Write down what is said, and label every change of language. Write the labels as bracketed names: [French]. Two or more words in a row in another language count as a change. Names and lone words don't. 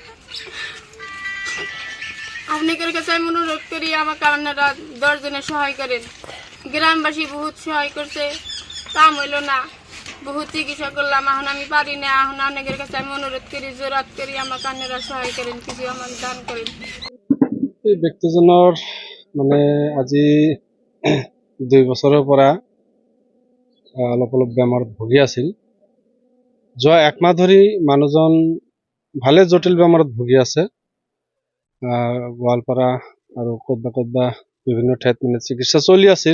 [Bangla] আপনাদের কাছে আমি অনুরোধ করি আমাকে আপনারা 10 জনে সহায় করেন। গ্রামবাসী বহুত সহায় করছে, কাম হইল না, বহুত চিকিৎসা করলাম, এখন আমি পারি না। এখন আপনাদের কাছে আমি অনুরোধ করি, জোরাত করি আমাকে আপনারা সহায় করেন, কিছু আমার দান করেন। [Assamese] এই ব্যক্তিজনৰ মানে আজি 2 বছৰৰ পৰা অলপ বেমাৰত ভুগি আছিল। যোৱা 1 মাহ ধৰি মানুহজন ভালে জটিল বেমাৰত ভুগি আছে। গোৱালপাৰা আৰু ক'তবা বিভিন্ন ঠাইত মানে চিকিৎসা চলি আছিল।